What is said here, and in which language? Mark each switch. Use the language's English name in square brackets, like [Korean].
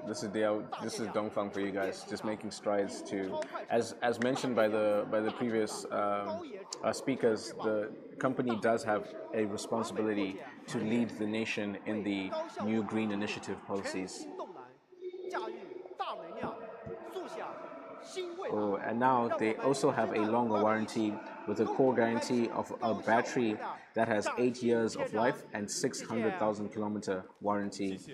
[English] This is Dongfang for you guys, just making strides to, as mentioned by the previous speakers, the company does have a responsibility to lead the nation in the new green initiative policies. [Chinese] 动能，驾驭大能量，速享新未来。 [English] Oh, and now they also have a longer warranty with a core guarantee of a battery that has 8 years of life and 600,000 kilometer warranty.